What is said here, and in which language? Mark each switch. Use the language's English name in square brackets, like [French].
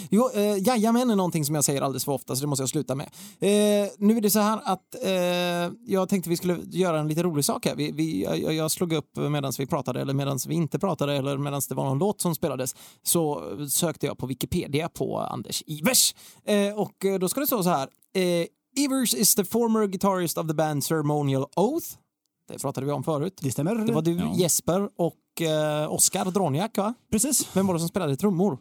[Swedish] Jo, jajamän är någonting som jag säger alldeles för ofta, så det måste jag sluta med. Nu är det så här att jag tänkte vi skulle göra en lite rolig sak här. Jag slog upp medan vi pratade, eller medan vi inte pratade, eller medan det var någon låt som spelades, så sökte jag på Wikipedia på Anders Ivers. Och då ska det stå så här. [English] Ivers is the former guitarist of the band Ceremonial Oath. [Swedish] Det pratade vi om förut. Det stämmer. Det var du, Jesper och Oskar Droniak, va? Precis. Vem var det som spelade trummor?